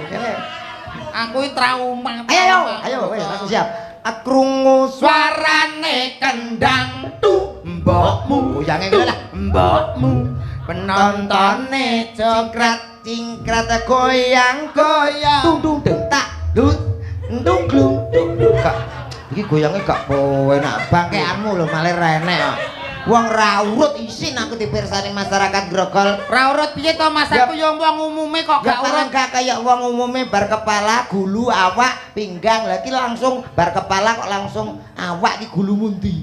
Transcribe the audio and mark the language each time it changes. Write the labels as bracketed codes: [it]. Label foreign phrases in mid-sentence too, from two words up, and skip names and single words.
[jv] Aku iki trauma. ayo wis langsung siap. Akrungu Suarane kendang tu mbokmu. goyange ngene lah. Mbokmu penontone Cokrat cingkrat goyang-goyang. Dung dung deng tak lut dung glung dung dung. Kak, iki goyange gak enak bangkeanmu lho malah renek kok. Wong ra urut isin aku dipirsani masyarakat Grogol. Ra urut piye to Mas? Aku yo wong umume kok gak urut. Gak kayak wong umume bar kepala, gulu, awak, pinggang. Lah iki langsung bar kepala kok langsung awak iki gulu mundi.